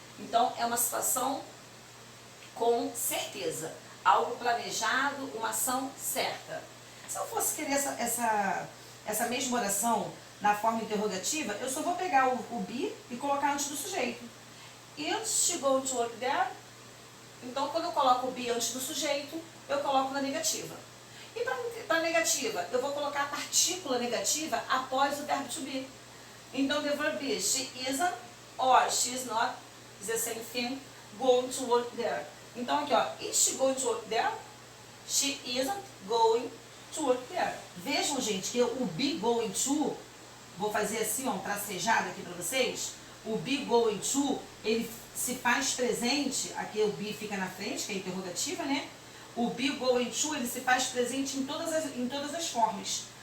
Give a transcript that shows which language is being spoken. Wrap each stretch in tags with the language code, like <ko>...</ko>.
<pt>Então é uma situação com certeza, algo planejado, uma ação certa. Se eu fosse querer essa mesma oração na forma interrogativa, eu só vou pegar o be e colocar antes do sujeito.</pt> <en>Is she going to work there?</en> <pt>Então, quando eu coloco o be antes do sujeito, eu coloco na negativa. E para negativa, eu vou colocar a partícula negativa após o verbo to be.</pt> <en>Então, the verb is she isn't or she is not, is the same thing, going to work there.</en> <pt>Então, aqui ó,</pt> <en>is she going to work there? She isn't going to work there.</en> <pt>Vejam, gente, que o be going to, vou fazer assim, ó, um tracejado aqui para vocês. O be going to, ele se faz presente, aqui o be fica na frente, que é a interrogativa, né? O be, go and to, ele se faz presente em todas as formas.</pt>